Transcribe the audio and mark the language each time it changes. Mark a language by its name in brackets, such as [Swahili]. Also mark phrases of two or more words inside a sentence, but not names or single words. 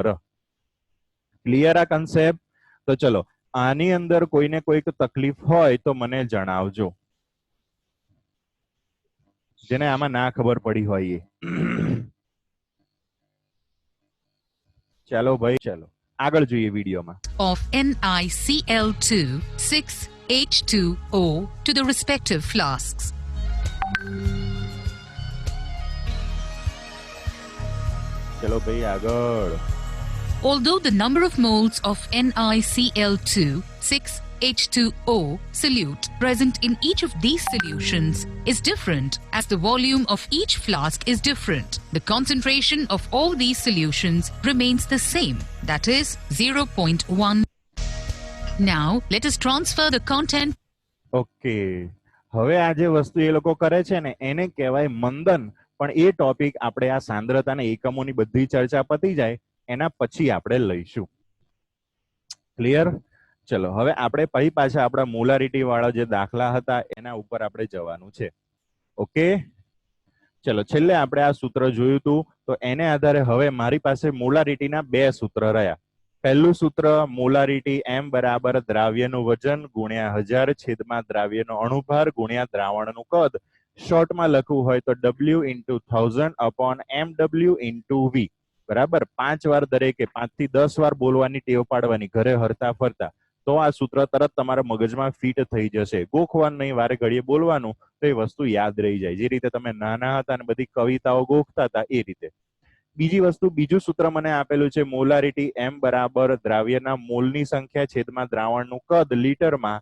[Gujarati] ક્લિયર આ કન્સેપ્ટ? તો ચલો આની અંદર કોઈને કોઈક તકલીફ હોય તો મને જણાવજો, જેને આમાં ના ખબર પડી હોય એ. ચાલો ભાઈ, ચાલો આગળ જોઈએ વિડીયોમાં. [English] Of NiCl2 6H2O to the respective flasks. [Gujarati] ચલો ભાઈ આગળ. [English] Although the number of moles of NiCl2 6H2O solute present in each of these solutions is different, as the volume of each flask is different, the concentration of all these solutions remains the same, that is 0.1. Now let us transfer the content. [Gujarati] ઓકે, હવે આ જે વસ્તુ એ લોકો કરે છે ને એને કહેવાય મંદન. પણ એ ટોપિક આપણે આ સાંદ્રતાના એકમોની બધી ચર્ચા પતી જાય એના પછી આપણે લઈશું. ક્લિયર? ચલો હવે આપણે પછી પાછા આપણા મોલારિટી વાળા જે દાખલા હતા એના ઉપર આપણે જવાનું છે. ઓકે, ચલો છેલ્લે આપણે આ સૂત્ર જોયું હતું, તો એને આધારે હવે મારી પાસે મોલારિટીના બે સૂત્ર રહ્યા. પહેલું સૂત્ર મોલારિટી M બરાબર દ્રાવ્યનું વજન ગુણ્યા 1000 છેદમાં દ્રાવ્યનો અણુભાર ગુણ્યા દ્રાવણનું કદ. શોર્ટમાં લખવું હોય તો [English] W into 1000 upon MW into V. [Gujarati] બરાબર, 5 વાર દરેકે 5 થી 10 વાર બોલવાની ટેવ પાડવાની ઘરે હરતા ફરતા, તો આ સૂત્ર તરત તમારા મગજમાં ફિટ થઈ જશે. ગોખવાનું નહીં, વારે ઘડીએ બોલવાનું, તો એ વસ્તુ યાદ રહી જાય. જે રીતે તમે નાના હતા અને બધી કવિતાઓ ગોખતા હતા એ રીતે. બીજી વસ્તુ, બીજું સૂત્ર મને આપેલું છે મોલારિટી M બરાબર દ્રાવ્યના મોલની સંખ્યા છેદમાં દ્રાવણનું કદ લીટરમાં.